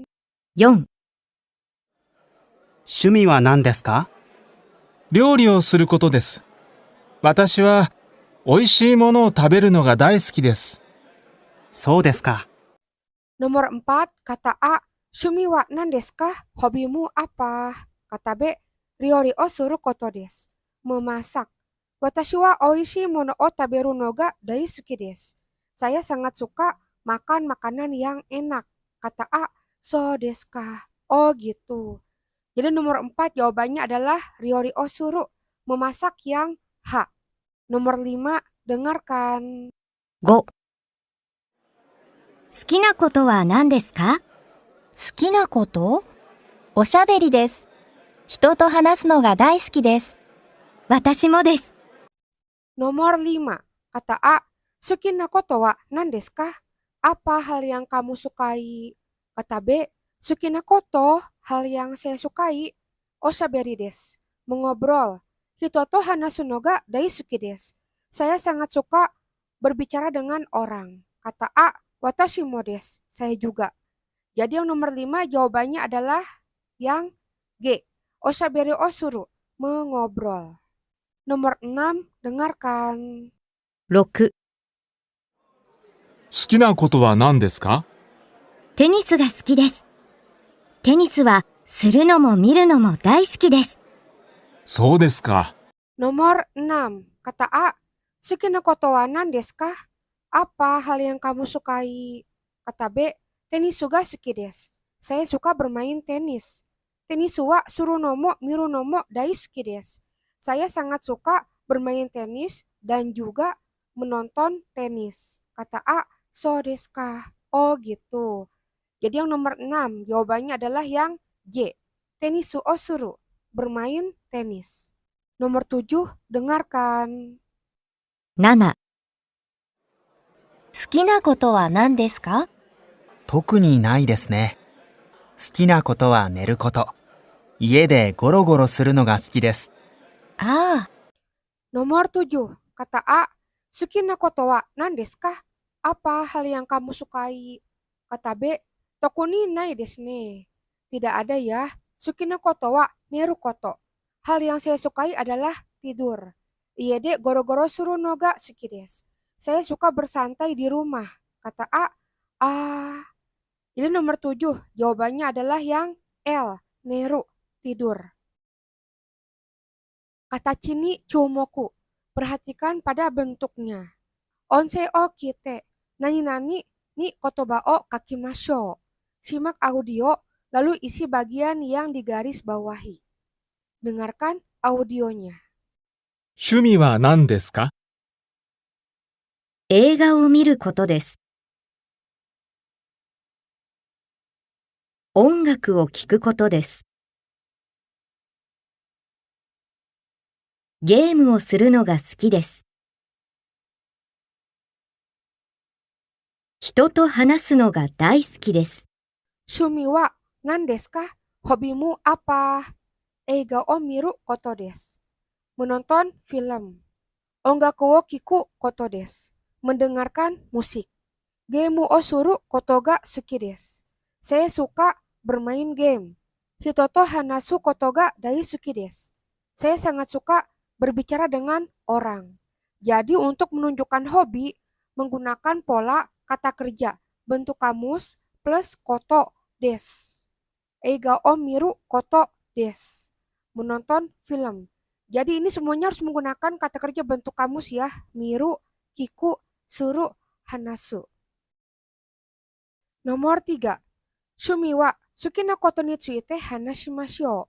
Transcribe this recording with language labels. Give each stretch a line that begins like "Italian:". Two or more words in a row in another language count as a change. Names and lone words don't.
Japanese: 4、趣味は何ですか？料理をすることです。私は美味しいものを食べるのが大好きです。そうですか。
Indonesian: Nomor 4, kata A,
Japanese: 趣味は何ですか?
Indonesian: Hobimu apa? Kata B,
Japanese: 料理をすることです.
Indonesian: Memasak.
Japanese: 私は美味しいものを食べるのが大好きです.
Indonesian: Saya sangat suka makan makanan yang enak. Kata A,
Japanese: そうですか?
Indonesian: Oh gitu. Jadi nomor 4 jawabannya adalah
Japanese: 料理をする.
Indonesian: Memasak yang H. Nomor 5, dengarkan.
Japanese: 5、好きなことは何ですか？好きなこと？おしゃべりです。人と話すのが大好きです。私もです。
Indonesian: Nomor 5, kata A,
Japanese: 好きなことは何ですか?
Indonesian: Apa hal yang kamu sukai? Kata B,
Japanese: 好きなこと,
Indonesian: hal yang saya sukai.
Japanese: おしゃべりです、mengobrol。人と話すのが大好きです.
Indonesian: Saya sangat suka berbicara dengan orang. Kata A,
Japanese: 私もです,
Indonesian: saya juga. Jadi yang nomor 5 jawabannya adalah yang G,
Japanese: おしゃべりをする,
Indonesian: mengobrol. Nomor 6, dengarkan.
Japanese: 6、好きなことは何ですか？テニスが好きです。テニスはするのも見るのも大好きです。そうですか。
Indonesian: Nomor 6, kata A,
Japanese: 好きなことは何ですか?
Indonesian: Apa hal yang kamu sukai? Kata B,
Japanese: テニスが好きです.
Indonesian: Saya suka bermain tenis.
Japanese: テニスはするのも見るのも大好きです.
Indonesian: Saya sangat suka bermain tenis dan juga menonton tenis. Kata A,
Japanese: そうですか?
Indonesian: Oh gitu. Jadi yang nomor 6 jawabannya adalah yang J,
Japanese: テニスをする,
Indonesian: bermain tenis. Nomor 7, dengarkan.
Japanese: 7、好きなことは何ですか？特にないですね。好きなことは寝ること。家でゴロゴロするのが好きです。ああ、
Indonesian: Nomor 7, kata A,
Japanese: 好きなことは何ですか?
Indonesian: Apa hal yang kamu sukai? Kata B,
Japanese: 特にないですね.
Indonesian: Tidak ada ya.
Japanese: 好きなことは寝ること.
Indonesian: Hal yang saya sukai adalah tidur.
Japanese: 家でゴロゴロするのが好きです.
Indonesian: Saya suka bersantai di rumah. Kata A, jadi nomor 7 jawabannya adalah yang L, neru, tidur. Kata Chini Chumoku, perhatikan pada bentuknya.
Japanese: 音声を聞いて、なになにに言葉を書きましょう.
Indonesian: Simak audio, lalu isi bagian yang digaris bawahi. Dengarkan audionya.
Japanese: 趣味は何ですか？映画を見ることです。音楽を聴くことです。ゲームをするのが好きです。人と話すのが大好きです。趣味は何ですか?
Indonesian: Hobimu apa?
Japanese: 映画を見ることです.
Indonesian: Menonton film.
Japanese: 音楽を聴くことです.
Indonesian: Mendengarkan musik.
Japanese: ゲームをすることが好きです.
Indonesian: Saya suka bermain game.
Japanese: 人と話すことが大好きです.
Indonesian: Saya sangat suka berbicara dengan orang. Jadi untuk menunjukkan hobi, menggunakan pola kata kerja, bentuk kamus plus
Japanese: ことです. 映画を見ることです.
Indonesian: Menonton film. Jadi ini semuanya harus menggunakan kata kerja bentuk kamus ya.
Japanese: 見る、聞く、する、話す. Nomor 3。趣味は好きなことについて話しましょう.